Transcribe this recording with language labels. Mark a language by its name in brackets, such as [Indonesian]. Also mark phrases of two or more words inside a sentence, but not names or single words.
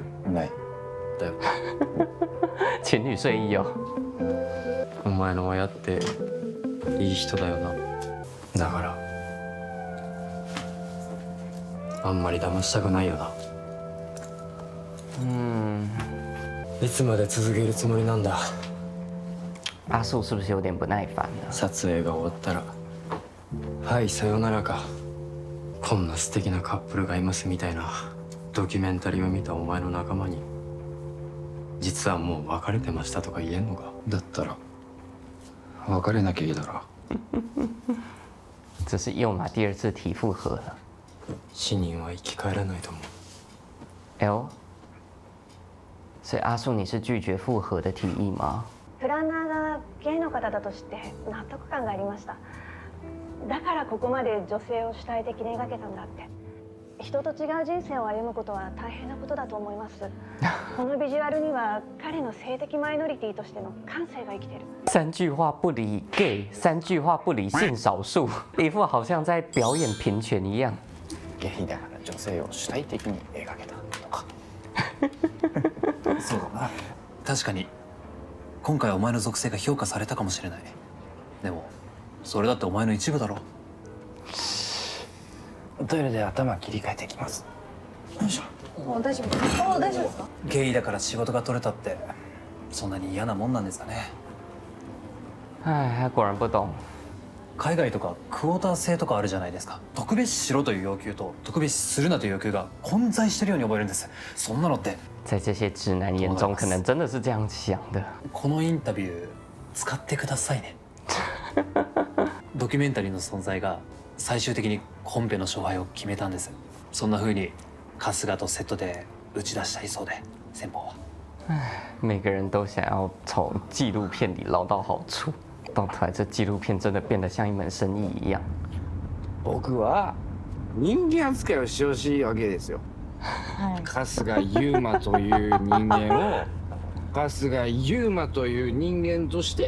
[Japanese] ない。だよ。 [Chinese] 情侣睡衣哦。 [Japanese] お前の親っていい人だよな。だからあんまり騙したくないよな。いつまで続けるつもりなんだ？ [Chinese] 阿树是不是有点不耐烦了？ [Japanese] 撮影が終わったらはいさよならか。こんな素敵なカップルがいますみたいなドキュメンタリーを見たお前の仲間に実はもう別れてましたとか言えんのか？だったら別れなきゃいいだろ。 [Chinese] 这是佑马第2次提复合了。 [Japanese] 死人は生き返らないと思う。 [Chinese] 哎呦，所以阿树你是拒绝复合的提议吗？ [Japanese] プランナーがゲイの方だと知って納得感がありました。だからここまで女性を主体的に描けたんだって。人と違う人生を歩むことは大変なことだと思います。このビジュアルには彼の性的マイノリティとしての感性が生きてる。 [Chinese] 3 句话不离 gay， 3句话不离性少数，一副好像在表演平权一样。 [Japanese] ゲイだから女性を主体的に描けたとか。そうだな。確かに今回お前の属性が評価されたかもしれない。でもそれだってお前の一部だろ。トイレで頭切り替えてきます。よいしょ。大丈夫？大丈夫ですか？ゲイだから仕事が取れたってそんなに嫌なもんなんですかね。 [Chinese] 哎，他果然不懂。 [Japanese] 海外とかクォーター制とかあるじゃないですか。特別しろという要求と特別するなという要求が混在してるように覚えるんです。そんなのって [Chinese] 在这些直男眼中，可能真的是这样想的。 [Japanese] このインタビュー使ってくださいね。ドキュメンタリーの存在が最終的にコンペの勝敗を決めたんです。そんな風に春日とセットで打ち出したいそうで、先方は。 [Chinese] 每个人都想要从纪录片里捞到好处，到头来这纪录片真的变得像一门生意一样。 [Japanese] 僕は人間扱いをしてほしいわけですよ。はい春日悠馬という人間を春日悠馬という人間として。